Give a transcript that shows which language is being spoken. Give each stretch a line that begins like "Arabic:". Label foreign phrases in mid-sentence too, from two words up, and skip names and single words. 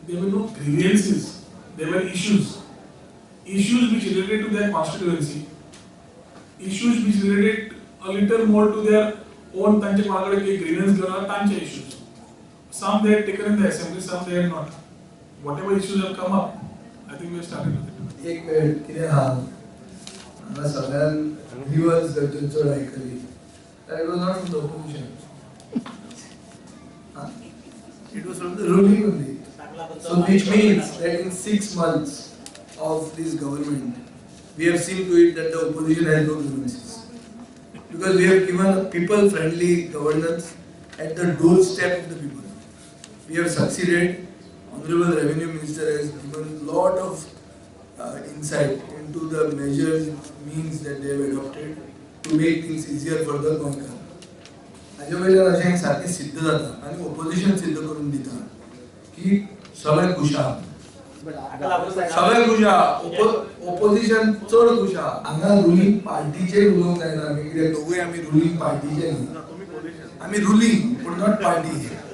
English: there were no grievances, there were issues. Issues which related to their constituency, issues which related a little more to their own
Konkani: तांचे कोणाकडे काही grievance घेऊन तांचे
English: issues. Some they had taken in the assembly, some they had not. Whatever issues have come up, I think we have started with it.
Konkani: एक मिनिट किती हांगा सगळ्यान viewers चड आयकली.
English: It was not from the opposition. It was from the ruling only. So which means that in 6 months of this government, we have seen to it that the opposition has no grievances. Because we have given a people-friendly governance at the doorstep of the people. We have succeeded. Honorable Revenue Minister has given a lot of insight into the measures, means that they have adopted to make things easier for the Gonkar.
Konkani: हाजे वयल्यान अशें सारकें सिद्ध जाता आनी ऑपोजिशन सिद्ध करून दिता की सगळे खुशाल सगळे खुशाल ऑपोजिशन चड खुशाल हांगा
English: ruling party
Konkani: उलोवंक जायना कित्याक दोगूय आमी
English: ruling party
Konkani: न्ही आमी रुलिंग पूण
English: not party